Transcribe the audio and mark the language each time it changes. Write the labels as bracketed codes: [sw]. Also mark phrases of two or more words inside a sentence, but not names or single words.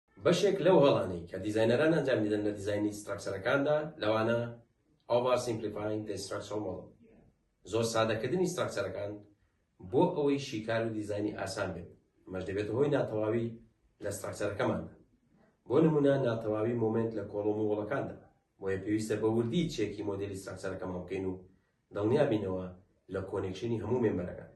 [ckb] بەشێک لەو هەڵانەی کە دیزاینەران ئەنجام دەدەن لە دیزاینی ستراکچەرەکاندا لەوانە [en] over simplifying the structural model. [ckb] زۆر سادەکردنی ستراکچەرەکان بۆ ئەوەی شیکار و دیزاینی ئاسان بێت. ئەمەش دەبێتە هۆی ناتەواوی لە ستراکچەرەکەماندا. بۆ نمونە ناتەواوی مۆمنت لە کۆڵۆم و وەڵەکاندا. بۆیە پێویستە بە وردی چێکی مۆدێلی ستراکچەرەکەمان بکەین و دڵنیا بینەوە لە کۆنێکشنی هەموو مێمبەرەکان.